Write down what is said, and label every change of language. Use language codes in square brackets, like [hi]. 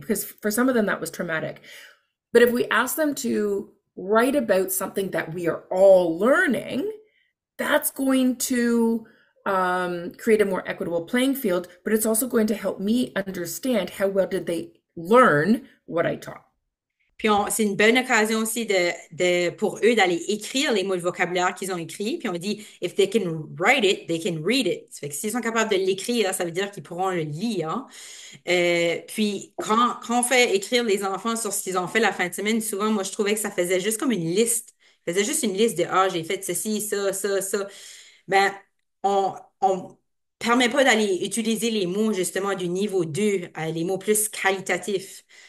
[en] Because for some of them that was traumatic. But if we ask them to write about something that we are all learning, that's going to create a more equitable playing field, but it's also going to help me understand how well did they learn what I taught. [fr] Puis c'est une bonne occasion aussi pour eux d'aller écrire les mots de vocabulaire qu'ils ont écrits. Puis on dit, [en] if they can write it, they can read it. [fr] Ça fait que s'ils sont capables de l'écrire, ça veut dire qu'ils pourront le lire. Puis quand on fait écrire les enfants sur ce qu'ils ont fait la fin de semaine, souvent, moi, je trouvais que ça faisait juste comme une liste. Ça faisait juste une liste de, j'ai fait ceci, ça, ça, ça. Ben, on permet pas d'aller utiliser les mots, justement, du niveau 2, les mots plus qualitatifs.